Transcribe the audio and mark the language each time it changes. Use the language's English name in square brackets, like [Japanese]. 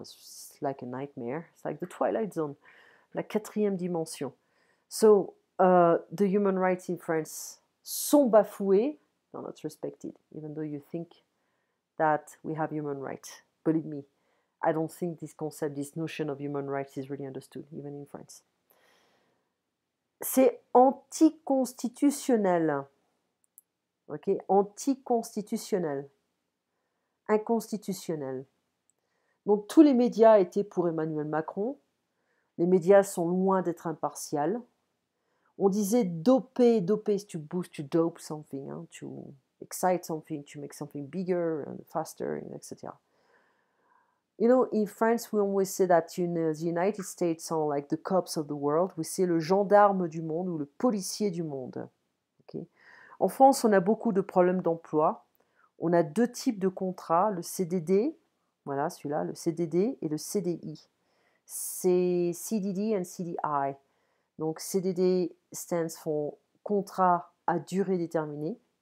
[English] It's like a nightmare. It's like the Twilight Zone, [French] la 4e dimension. [English] So, the human rights in France [French] sont bafoués, [English] they're not respected, even though you think that we have human rights. Believe me, I don't think this concept, this notion of human rights is really understood, even in France. [French] C'est anticonstitutionnel. Ok, anticonstitutionnel. Inconstitutionnel. Donc tous les médias étaient pour Emmanuel Macron. Les médias sont loin d'être impartials. On disait doper, [English] to boost, to dope something, to excite something, to make something bigger and faster, etc. In France, we always say that the United States are like the cops of the world. We say [French] le gendarme du monde ou le policier du monde. Okay? En France, on a beaucoup de problèmes d'emploi. On a 2 types de contrats, le CDD, voilà celui-là, le CDD et le CDI. C'est CDD and CDI. Donc, CDD [English] stands for [French] contrat à durée déterminée.